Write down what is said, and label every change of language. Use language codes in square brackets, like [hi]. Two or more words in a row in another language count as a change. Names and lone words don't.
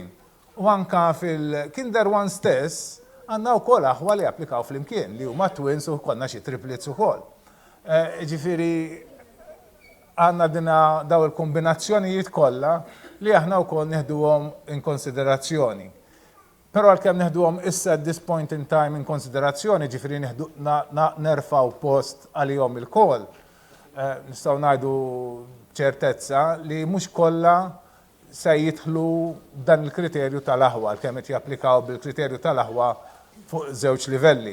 [mt] U anka fil-Kinder 1 stess għandna wkoll aħwa li japplikaw flimkien li huma twins u konna xi triplets ukoll. Ġifieri għandna dina daw il-kombinazzjonijiet kollha li aħna wkoll neħduhom in konsiderazzjoni. Però għalkemm neħduhom issa [en] at this point in time [mt] in konsiderazzjoni, ġifieri nerfaw post għalihom il-kol, nistgħu ngħidu ċertezza li mhux kollha se jidħlu dan il-kriterju tal-aħwa, għalkemm qed japplikaw bil-kriterju tal-aħwa fuq żewġ livelli.